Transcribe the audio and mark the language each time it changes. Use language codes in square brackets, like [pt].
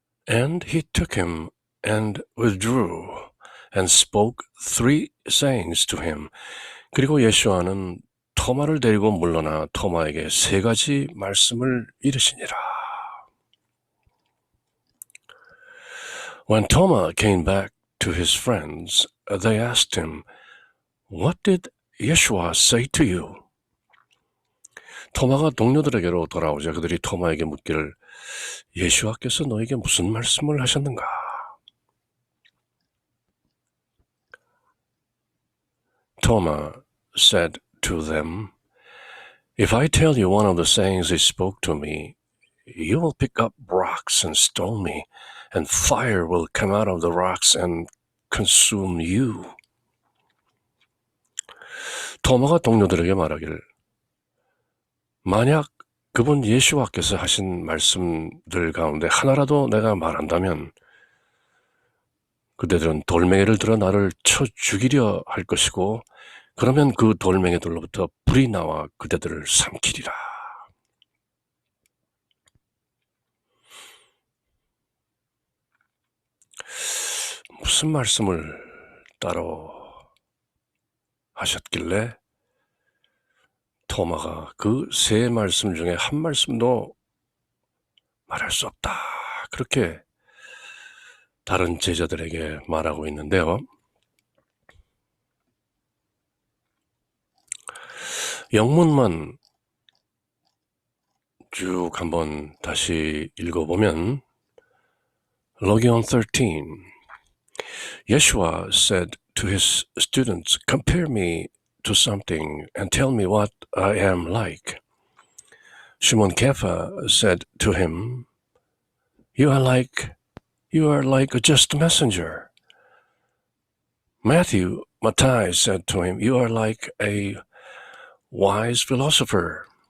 [en] And he took him and withdrew and spoke 3 sayings to him. [ko] 그리고 예수와는 토마를 데리고 물러나 토마에게 3가지 말씀을 이르시니라. [en] When Thomas came back to his friends, they asked him, "What did Yeshua say to you?" [ko] 토마가 동료들에게로 돌아오자 그들이 토마에게 묻기를 예수와께서 너에게 무슨 말씀을 하셨는가? [en] Thomas said to them, "If I tell you one of the sayings he spoke to me, you will pick up rocks and stone me, and fire will come out of the rocks and consume you." [ko] 토마가 동료들에게 말하기를 만약 그분 예수와께서 하신 말씀들 가운데 하나라도 내가 말한다면 그대들은 돌멩이를 들어 나를 쳐 죽이려 할 것이고 그러면 그 돌멩이들로부터 불이 나와 그대들을 삼키리라. 무슨 말씀을 따로 하셨길래 토마가 그 3 말씀 중에 한 말씀도 말할 수 없다. 그렇게 다른 제자들에게 말하고 있는데요. 영문만 쭉 한번 다시 읽어보면 [en] Logion 13. Yeshua said to his students, compare me to something and tell me what I am like. Shimon Kepha said to him, You are like a just messenger. Matthias said to him, You are like a wise philosopher.